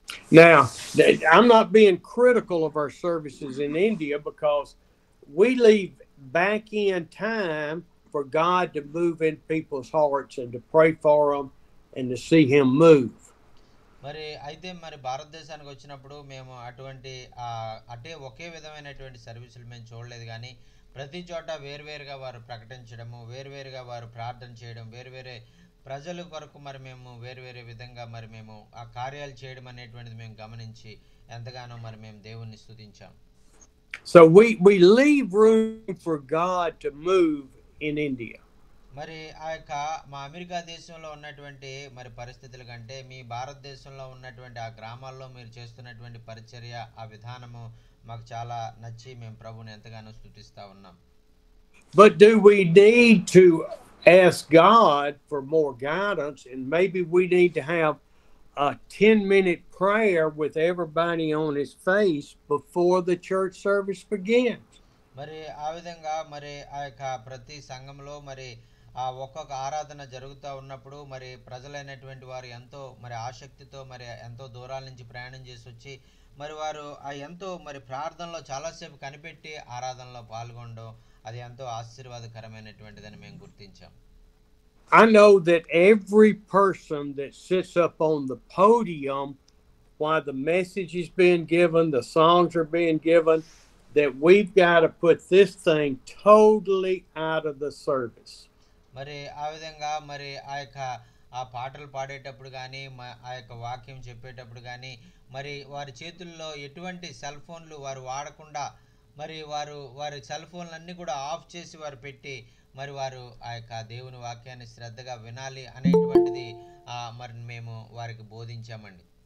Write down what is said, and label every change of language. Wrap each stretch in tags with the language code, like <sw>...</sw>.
<en>Now, I'm not being critical of our services in India because we leave back in time for God to move in people's hearts and to pray for them and to see him move.</en> <te>మరి అయితే మరి భారతదేశానికి వచ్చినప్పుడు మేము అటే ఒకే విధమైనటువంటి సర్వీసులు మేము చూడలేదు, కానీ ప్రతి చోట వేరువేరుగా వారు ప్రకటించడము, వేరువేరుగా వారు ప్రార్థన చేయడం, వేరువేరే ప్రజల కొరకు మరి మేము వేరువేరే విధంగా మరి మేము ఆ కార్యాలు చేయడం అనేటువంటిది మేము గమనించి ఎంతగానో మరి మేము దేవుణ్ణి స్తుతించాం.</te> <en>So we leave room for God to move in India.</en> <te>మరి ఆ యొక్క మా అమెరికా దేశంలో ఉన్నటువంటి మరి పరిస్థితుల కంటే మీ భారతదేశంలో ఉన్నటువంటి ఆ గ్రామాల్లో మీరు చేస్తున్నటువంటి పరిచర్య ఆ విధానము మాకు చాలా నచ్చి మేము ప్రభువుని ఎంతగానో స్తుతిస్తా ఉన్నాం.</te> <en>But do we need to ask God for more guidance, and maybe we need to have a 10-minute prayer with everybody on his face before the church service begins?</en> <te>మరి ఆ విధంగా మరి ఆ యొక్క ప్రతి సంఘంలో మరి ఆ ఒక్కొక్క ఆరాధన జరుగుతూ ఉన్నప్పుడు మరి ప్రజలైనటువంటి వారు ఎంతో మరి ఆసక్తితో మరి ఎంతో దూరాల నుంచి ప్రయాణం చేసి వచ్చి మరి వారు ఆ ఎంతో మరి ప్రార్థనలో చాలాసేపు కనిపెట్టి ఆరాధనలో పాల్గొనడం అది ఎంతో ఆశీర్వాదకరమైనటువంటిదని మేము గుర్తించాం.</te> <en>I know that every person that sits up on the podium while the message is being given, the songs are being given, that we've got to put this thing totally out of the service.</en> <te>మరి ఆ విధంగా మరి ఆ యొక్క ఆ పాటలు పాడేటప్పుడు కానీ ఆ యొక్క వాక్యం చెప్పేటప్పుడు కానీ మరి వారి చేతుల్లో ఎటువంటి సెల్ ఫోన్లు వారు వాడకుండా మరి వారి సెల్ ఫోన్లన్నీ కూడా ఆఫ్ చేసి వారు పెట్టి మరి వారు ఆ యొక్క దేవుని వాక్యాన్ని శ్రద్ధగా వినాలి అనేటువంటిది మరి మేము వారికి బోధించామండి.</te>